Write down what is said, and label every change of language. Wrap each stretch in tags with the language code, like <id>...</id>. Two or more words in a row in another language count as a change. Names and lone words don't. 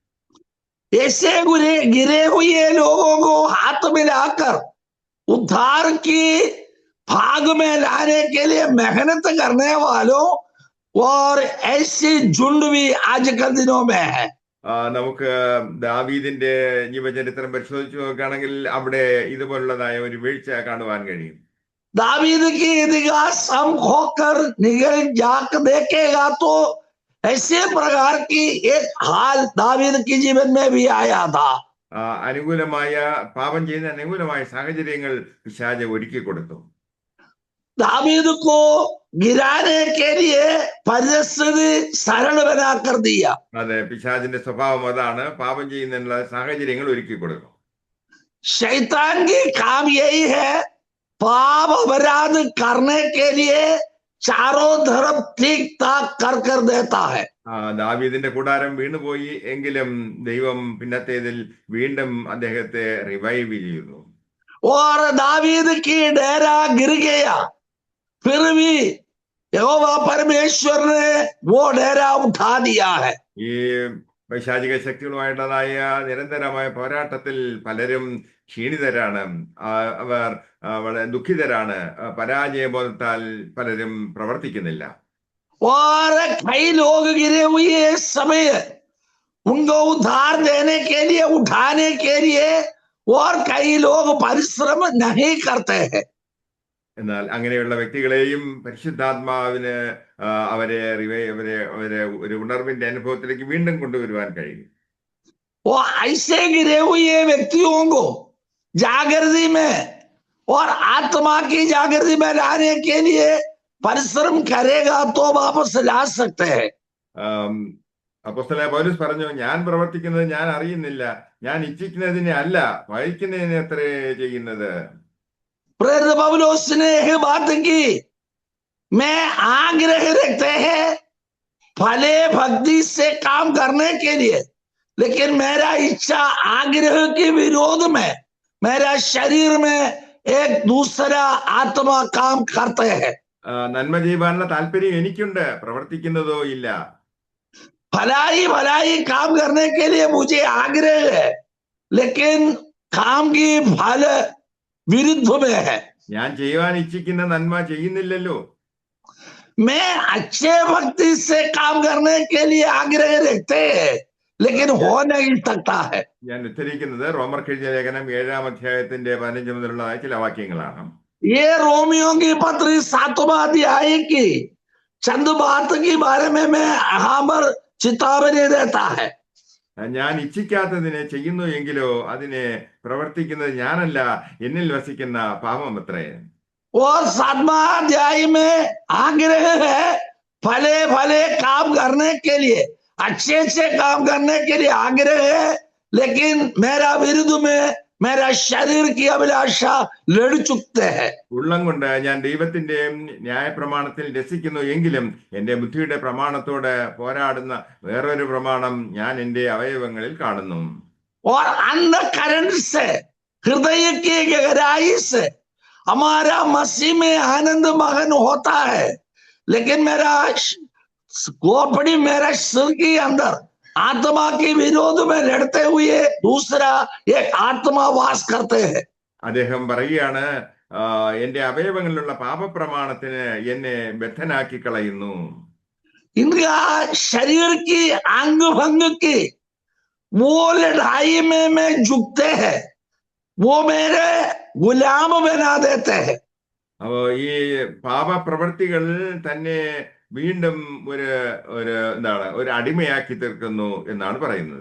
<hi>ऐसे गिरे हुए लोगों को हाथ मिलाकर उद्धार की भाग में लाने के लिए मेहनत करने वालों और ऐसे झुंड भी आजकल दिनों में है।</hi> <ml>നമുക്ക് ദാവീദിന്റെ ജീവചരിത്രം പരിശോധിച്ചു നോക്കുകയാണെങ്കിൽ അവിടെ ഇതുപോലുള്ളതായ ഒരു വീഴ്ച കാണുവാൻ കഴിയും.</ml> <hi>दावीद की इतिहास हम खोकर निगल जाक देखेगा तो ऐसे प्रकार की एक हाल दावीद के जीवन में भी आया था।</hi> <ml>അനുകൂലമായ പാപം ചെയ്യുന്ന അനുകൂലമായ സാഹചര്യങ്ങൾ പിശാച് ഒരുക്കി കൊടുത്തു.</ml> <hi>दावीद को गिराने के लिए परिस्थिति सरल बना कर दिया।</hi> <ml>അതെ, പിശാചിന്റെ സ്വഭാവം അതാണ്, പാപം ചെയ്യുന്നതിനുള്ള സാഹചര്യങ്ങൾ ഒരുക്കി കൊടുക്കും.</ml> <hi>शैतान की काम यही है पाप अपराध करने के लिए चारों तरफ ठीक ठाक कर देता है।</hi> <ml>ദാവീദിന്റെ കൂടാരം വീണുപോയി എങ്കിലും ദൈവം പിന്നത്തേതിൽ വീണ്ടും അദ്ദേഹത്തെ റിവൈവ് ചെയ്യുന്നു.</ml> <hi>और दावीद की डेरा गिर गया फिर भी यहोवा परमेश्वर ने वो डेरा उठा दिया है।</hi> <ml>ഈ പൈശാചിക ശക്തികളുമായിട്ടുള്ളതായ നിരന്തരമായ പോരാട്ടത്തിൽ പലരും ക്ഷീണിതരാണ്, അവർ വളരെ ദുഃഖിതരാണ്, പരാജയബോധത്താൽ പലരും പ്രവർത്തിക്കുന്നില്ല.</ml> <hi>और कई लोग गिरे हुए समय उनको उद्धार देने के लिए उठाने के लिए और कई लोग परिश्रम नहीं करते हैं।</hi> <ml>എന്നാൽ അങ്ങനെയുള്ള വ്യക്തികളെയും പരിശുദ്ധാത്മാവിന് അവരെ ഒരു ഉണർവിന്റെ അനുഭവത്തിലേക്ക് വീണ്ടും കൊണ്ടുവരുവാൻ കഴിയും.</ml> <hi>वो ऐसे गिरे हुए व्यक्तियों को जागृति में और आत्मा की जागृति में लाने के लिए परिश्रम करेगा तो वापस ला सकते हैं।</hi> <ml>അപ്പോസ്തലനായ പൗലോസ് പറഞ്ഞു, ഞാൻ പ്രവർത്തിക്കുന്നത് ഞാൻ അറിയുന്നില്ല, ഞാൻ ഇച്ഛിക്കുന്നതിനെ അല്ല വഹിക്കുന്നതിനെ അത്രേ ചെയ്യുന്നത്.</ml> <hi>प्रेरित पौलुस ने यह बात की, मैं आग्रह रखते हैं भले भक्ति से काम करने के लिए, लेकिन मेरा इच्छा आग्रह के विरोध में मेरा शरीर में एक दूसरा आत्मा काम करते हैं।</hi> <ml>നന്മ ചെയ്യുവാനുള്ള താല്പര്യം എനിക്കുണ്ട്, പ്രവർത്തിക്കുന്നതോ ഇല്ല.</ml> <hi>भलाई काम करने के लिए मुझे आग्रह है, लेकिन काम की फल विरुद्ध में है।</hi> <ml>ഞാൻ ചെയ്യുവാൻ ഇച്ഛിക്കുന്ന നന്മ ചെയ്യുന്നില്ലല്ലോ.</ml> <hi>मैं अच्छे भक्ति से काम करने के लिए आग्रह रखते हैं, लेकिन हो नहीं सकता है।</hi> <ml>ഞാൻ ഉദ്ധരിക്കുന്നത് റോമർക്കെഴുതിയ ലേഖനം 7-ാം അധ്യായത്തിന്റെ 15 മുതലുള്ള ചില വാക്യങ്ങളാണ്.</ml> <hi>ये रोमियो की पत्री 7वां अध्याय की चंद बात के बारे में मैं यहाँ पर चेतावनी देता है।</hi> <ml>ഞാൻ ഇച്ഛിക്കാത്തതിനെ ചെയ്യുന്നു എങ്കിലോ അതിനെ പ്രവർത്തിക്കുന്നത് ഞാനല്ല, എന്നിൽ വസിക്കുന്ന പാപം അത്രേ.</ml> <hi>और 7वां अध्याय में आग्रह है भले भले काम करने के लिए, अच्छे अच्छे काम करने के लिए आग्रह है, लेकिन मेरा विरुद्ध में मेरा शरीर की अभिलाषा लड़ चुकते हैं.</hi> <ml>ഉള്ളം കൊണ്ട് ഞാൻ ദൈവത്തിന്റെ ന്യായപ്രമാണത്തിൽ രസിക്കുന്നു എങ്കിലും എന്റെ ബുദ്ധിയുടെ പ്രമാണത്തോട് പോരാടുന്ന വേറൊരു പ്രമാണം ഞാൻ എന്റെ അവയവങ്ങളിൽ കാണുന്നു.</ml> <hi>और अंधकरण से, हृदय की गहराई से हमारा मसीह में आनंद मगन होता है, लेकिन मेरा खोपड़ी, मेरा सिर के अंदर आत्मा के विरोध में लड़ते हुए दूसरा एक आत्मा वास करते हैं.</hi> <ml>അദ്ദേഹം പറയുകയാണ്, എന്റെ അവയവങ്ങളിലുള്ള പാപപ്രമാണത്തിന് എന്നെ ബദ്ധനാക്കി കളയുന്നു.</ml> <hi>इनका शरीर की अंग भंग की वो लड़ाई में झुकते हैं, वो मेरे गुलाम बना देते हैं.</hi> <ml>അപ്പോ ഈ പാപപ്രവൃത്തികൾ തന്നെ വീണ്ടും ഒരു ഒരു എന്താണ് ഒരു അടിമയാക്കി തീർക്കുന്നു എന്നാണ് പറയുന്നത്.</ml>